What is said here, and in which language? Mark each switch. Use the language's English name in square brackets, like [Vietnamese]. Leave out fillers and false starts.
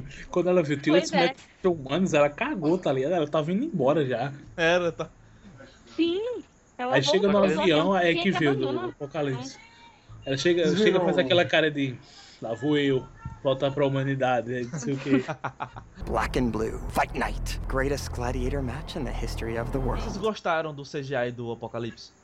[Portuguese] Quando ela viu, tem 8 humanos, ela cagou, tá ligado? Ela tava indo embora já. Era, tá. Sim. Aí chega no avião, aí é que viu do Apocalipse. Ela chega a fazer aquela cara de. Lá vou eu. Voltar pra humanidade, é isso que. [English] Black and Blue, Fight Night. Greatest gladiator match in the history of the world. [Portuguese] Vocês gostaram do CGI do Apocalipse?